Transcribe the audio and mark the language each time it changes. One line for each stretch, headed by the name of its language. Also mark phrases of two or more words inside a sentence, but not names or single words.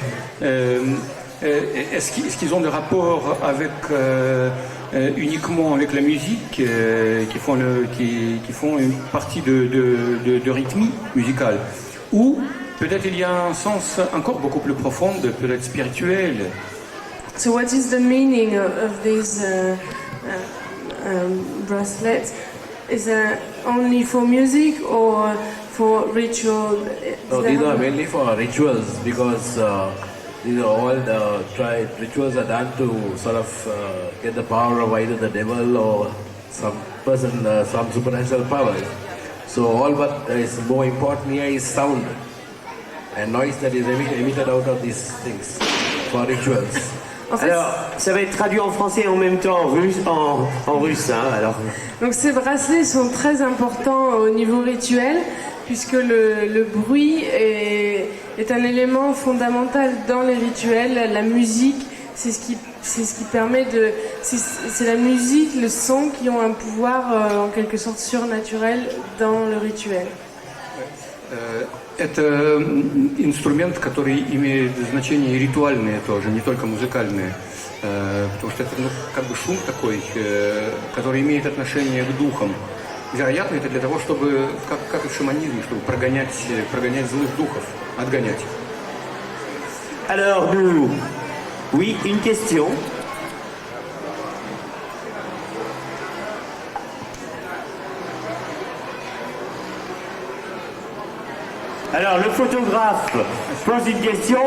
French: Est-ce qu'ils ont des rapports avec uniquement avec la musique, qui font une partie de rythmie musicale. Ou peut-être il y a un sens encore beaucoup plus profond, peut-être spirituel.
English: So what is the meaning of these bracelets? Is that only for music or for ritual? No, these are mainly for rituals because these are all rituals are done to sort of get the power of either the devil or some person, some supernatural power. So all what is more important here is sound and noise that is emitted out of these things for rituals.
French: En fait, Alors, ça va être traduit en français et en même temps en russe. Hein, alors. donc ces bracelets sont très importants au niveau rituel puisque le bruit est un élément fondamental dans les rituels. La musique, c'est ce qui permet de... C'est la musique, le son qui ont un pouvoir en quelque sorte surnaturel dans le rituel.
Russian: Это инструмент, который имеет значение ритуальное тоже, не только музыкальное. Потому что это как бы шум такой, который имеет отношение к духам. Вероятно, это для того, чтобы, как и в шаманизме, чтобы прогонять злых духов, отгонять.
French: Alors, oui, une question. Alors, le photographe pose une question.